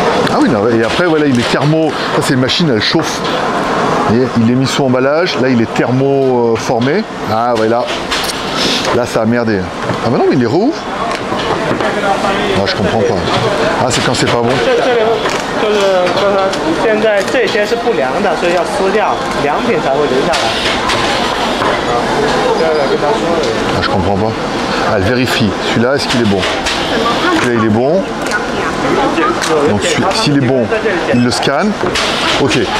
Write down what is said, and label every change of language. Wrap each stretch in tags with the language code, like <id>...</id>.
<fr>Ah oui, non, et après, voilà, il est thermo. Ça, c'est une machine, elle chauffe. Et il est mis sous emballage. Là, il est thermo-formé. Ah, ouais, là. Là, ça a merdé. Ah, bah non, mais il est rouvre. Ah, je comprends pas. Ah, c'est quand c'est pas bon.</fr> <zh>就是现在这些是不良的，所以要撕掉，良品才会留下来。跟他说的。</zh> <fr>Ah, je comprends pas. Ah, elle vérifie. Celui-là, est-ce qu'il est bon? Celui-là, il est bon. Donc, s'il est bon, il le scanne. Ok.</fr>